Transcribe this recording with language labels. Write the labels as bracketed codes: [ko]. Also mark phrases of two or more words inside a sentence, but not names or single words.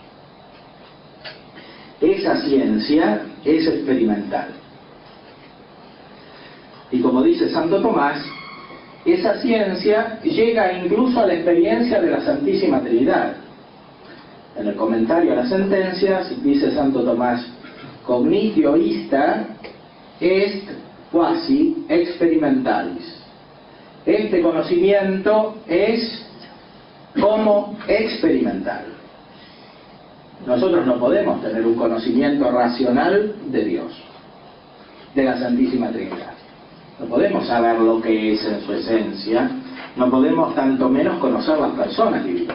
[es] Esa ciencia es experimental. Y como dice Santo Tomás, esa ciencia llega incluso a la experiencia de la Santísima Trinidad. En el comentario a las sentencias dice Santo Tomás: [la] cognitio ista est quasi experimentalis. [es] Este conocimiento es como experimental. Nosotros no podemos tener un conocimiento racional de Dios, de la Santísima Trinidad. No podemos saber lo que es en su esencia, no podemos tanto menos conocer las personas divinas.